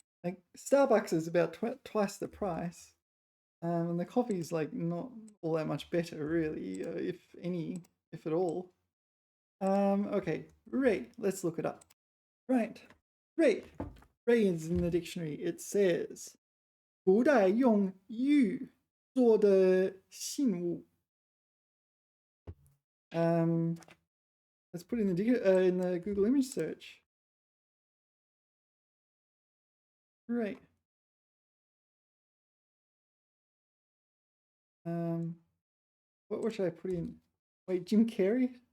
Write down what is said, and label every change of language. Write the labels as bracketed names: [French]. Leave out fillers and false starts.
[English] Like Starbucks is about twice the price, and the coffee is like not all that much better, really, if at all. Okay, Ray. Let's look it up. Right, Ray. Ray is in the dictionary. It says, [Chinese] 古代用玉做的信物. [English] Let's put it in the Google image search. Right. What should I put in? Wait, Jim Carrey?